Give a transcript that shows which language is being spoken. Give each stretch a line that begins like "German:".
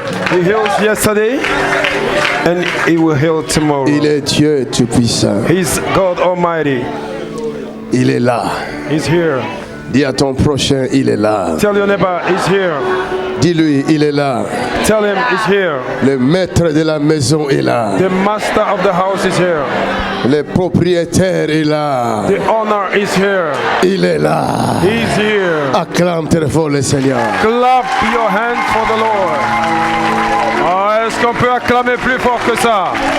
English: He heals yesterday and he will heal tomorrow.
French: Il est Dieu tout-puissant.
English: He's God Almighty.
French: Il est là.
English: He's here.
French: Dis à ton prochain, il est là.
English: Tell your neighbor, he's here.
French: Dis-lui, il est là.
English: Tell him he's here.
French: Le maître de la maison est là.
English: The master of the house is here.
French: Le propriétaire est là.
English: The owner is here.
French: Il est là.
English: He's here.
French: Acclame très fort le Seigneur.
English: Clap your hands for the Lord.
French: Ah, est-ce qu'on peut acclamer plus fort que ça?